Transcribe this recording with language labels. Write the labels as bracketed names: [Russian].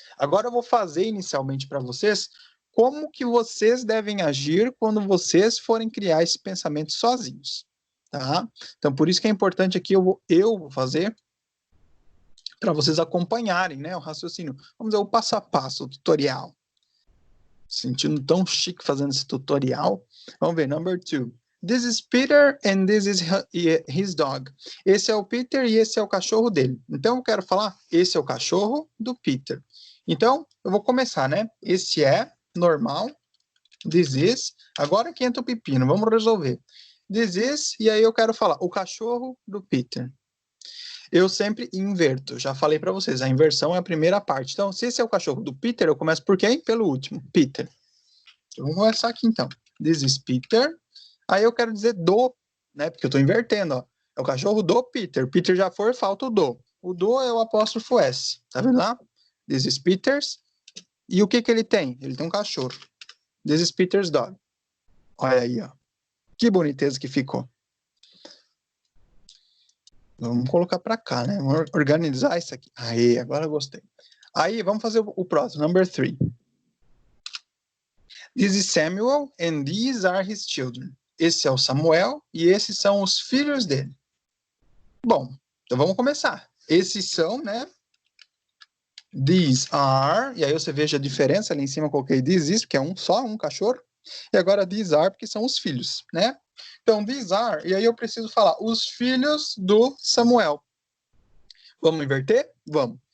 [Portuguese] Agora eu vou fazer inicialmente para vocês como que vocês devem agir quando vocês forem criar esse pensamento sozinhos, tá? Então, por isso que é importante aqui, eu vou fazer para vocês acompanharem, né, o raciocínio. Vamos dizer, o passo a passo, o tutorial. Sentindo tão chique fazendo esse tutorial. Vamos ver, [English] number 2. This is Peter and this is his dog. [Portuguese] Esse é o Peter e esse é o cachorro dele. Então, eu quero falar, esse é o cachorro do Peter. Então, eu vou começar, né? Esse é normal. [English] This is. [Portuguese] Agora que entra o pepino, vamos resolver. [English] This is, [Portuguese] e aí eu quero falar, o cachorro do Peter. Eu sempre inverto, já falei para vocês, a inversão é a primeira parte. Então, se esse é o cachorro do Peter, eu começo por quem? Pelo último, Peter. Então, vamos começar aqui, então. [English] This is Peter. [Portuguese] Aí eu quero dizer do, né? Porque eu estou invertendo, ó. É o cachorro do Peter. Peter já foi, falta o do. O do é o apóstrofo S. Tá vendo lá? [English] This is Peter's. [Portuguese] E o que que ele tem? Ele tem um cachorro. [English] This is Peter's dog. [Portuguese] Olha aí, ó. Que boniteza que ficou. Vamos colocar para cá, né? Vamos organizar isso aqui. Aí, agora eu gostei. Aí, vamos fazer o próximo, [English] number 3. This is Samuel and these are his children. [Portuguese] Esse é o Samuel e esses são os filhos dele. Bom, então vamos começar. Esses são, né? [English] These are, [Portuguese] e aí você veja a diferença, ali em cima eu coloquei [English] this is, [Portuguese] porque é só um cachorro. E agora [English] these are, [Portuguese] porque são os filhos, né? Então, these are, e aí eu preciso falar os filhos do Samuel. Vamos inverter? Vamos.